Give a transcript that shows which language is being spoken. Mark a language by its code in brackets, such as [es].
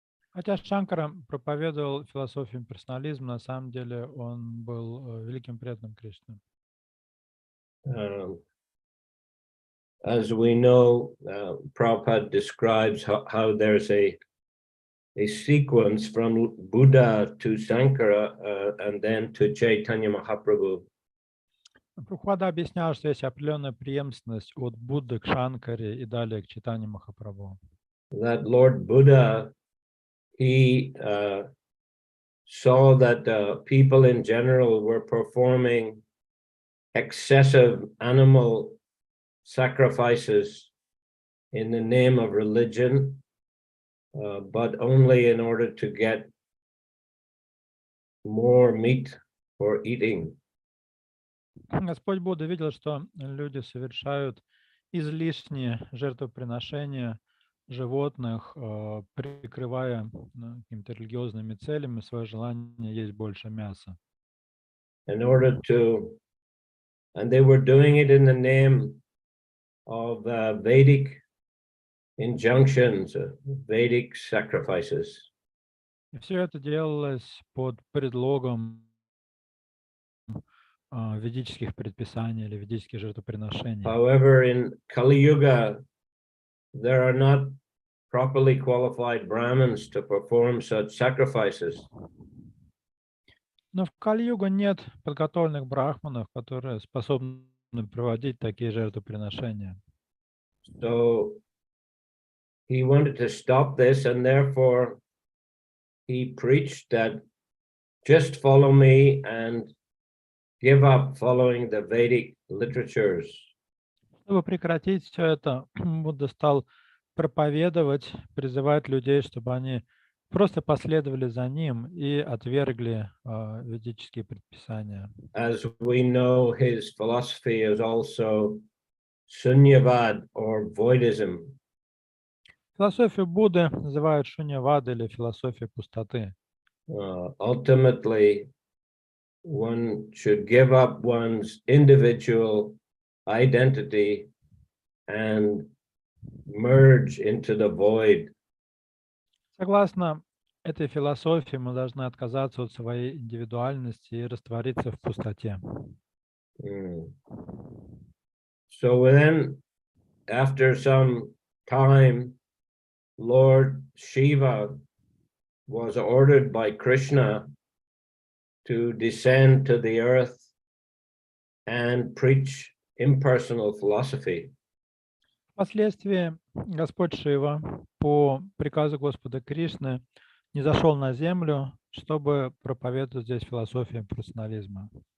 [ru] Хотя Шанкара проповедовал философию персонализма, на самом деле он был великим преданным Кришны. [en] As we know, Prabhupada describes how there's a sequence from Buddha to Sankara and then to Chaitanya Mahaprabhu. [ru] Прабхупада объяснял, что есть определенная преемственность от Будды к Шанкаре и далее к Чайтанье Махапрабху. [en] That Lord Buddha, he saw that people in general were performing excessive animal sacrifices in the name of religion, but only in order to get more meat for eating. [ru] Господь Будда видел, что люди совершают излишние жертвоприношения животных, прикрывая какими-то религиозными целями свое желание есть больше мяса. [en] In order to, and they were doing it in the name of Vedic injunctions, Vedic sacrifices. [ru] И все это делалось под предлогом ведических предписаний или ведических жертвоприношений. [en] However, in Kali Yuga, there are not properly qualified Brahmins to perform such sacrifices. [ru] Но в Кали-югу нет подготовленных брахманов, которые способны проводить такие жертвоприношения. [en] So he wanted to stop this, and therefore he preached that just follow me and give up following the Vedic literatures. [ru] Чтобы прекратить все это, Будда стал проповедовать, призывать людей, чтобы они просто последовали за ним и отвергли ведические предписания. [en] As we know, his philosophy is also Sunyavad or voidism. [ru] Философию Будды называют шуньявада или философия пустоты. [en] Ultimately, one should give up one's individual identity and merge into the void. [ru] Согласно этой философии, мы должны отказаться от своей индивидуальности и раствориться в пустоте. [en] So then, after some time, Lord Shiva was ordered by Krishna to descend to the earth and preach impersonal philosophy. [ru] Впоследствии Господь Шива по приказу Господа Кришны низошел на землю, чтобы проповедовать здесь философию персонализма.